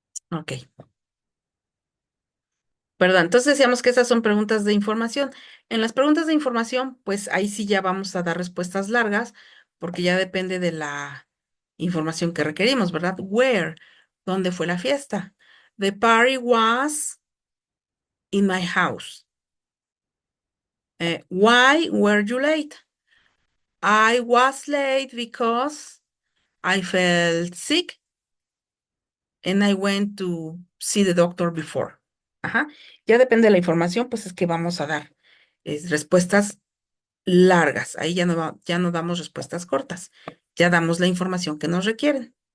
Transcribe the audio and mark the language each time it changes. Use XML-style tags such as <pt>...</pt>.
<es>Ok, perdón, entonces decíamos que esas son preguntas de información. En las preguntas de información, pues ahí sí ya vamos a dar respuestas largas, porque ya depende de la información que requerimos, ¿verdad?</es> <en>Where,</en> <es>¿dónde fue la fiesta?</es> <en>The party was in my house. Why were you late? I was late because I felt sick and I went to see the doctor before. Ajá.</en> <es>Ya depende de la información, pues es que vamos a dar respuestas largas. Ahí ya no, ya no damos respuestas cortas. Ya damos la información que nos requieren.</es>